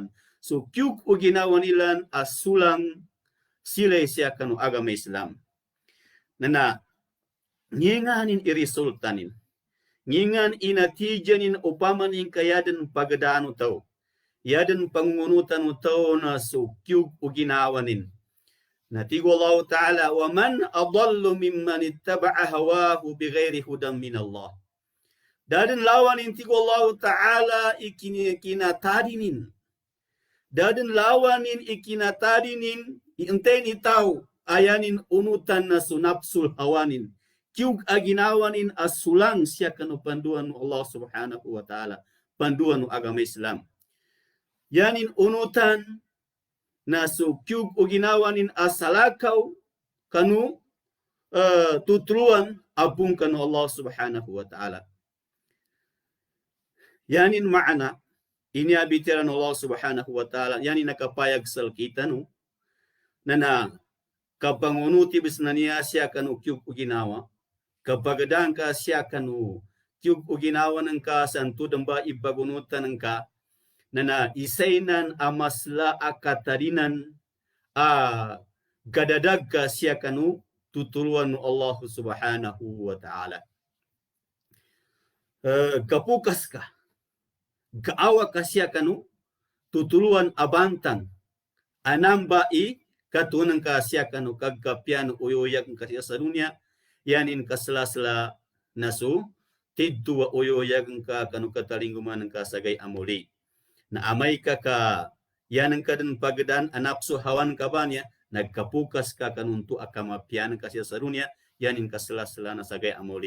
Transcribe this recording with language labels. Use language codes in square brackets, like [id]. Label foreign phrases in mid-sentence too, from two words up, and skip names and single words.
[mdh] So kyuk uginawanilan asulang silay siya kanu agama Islam. Nana nginganin irisultanin. Ngingan inatijanin upamanin kayadan pagadaan utaw. Yadan pangungunutan utaw na so kyuk uginawanin. [ar] Natigo Allah Ta'ala ومن أضل ممن اتبع هواه بغير هدى من الله. [mdh] Dadin lawan intigo Allah Ta'ala ikinatadinin. Dadin lawanin ikinatadinin inten itaw ayanin unutan na sunapsul hawanin. Kyug aginawanin asulang siya kanu panduan Allah [ar] سبحانه وتعالى. [mdh] Panduan agama Islam. Yanin unutan na so kyug uginawanin asalakaw kanu tutuluan abung kanu Allah [ar] سبحانه وتعالى. [mdh] Yanin ma'ana ini abitiran Allah [ar] سبحانه وتعالى [mdh] yani nakapayag sal kita no na kapangunuti bisnania siya kanu kyug uginawa kapagadan ka siya kanu kyug uginawa ng ka santu damba ibagunutan ng ka na isainan amasla akatarinan gadadag ka siya kanu tutuluan Allah [ar] سبحانه وتعالى. [mdh] Kapukas ka kaawa ka siya kanu tutuluan abantan anamba i katunan ka siya kanu kagkapian uyoyak ka siya sa dunia yanin kasla-sla nasu tiddu wa uyoyak ka kanu katalingguman ka sagay amuli na amay ka yanan ka din pagdan anapso hawan ka ba niya nagkapukas ka kanuntu akamapian ka siya sa dunia yanin kasla-sla na sagay amuli.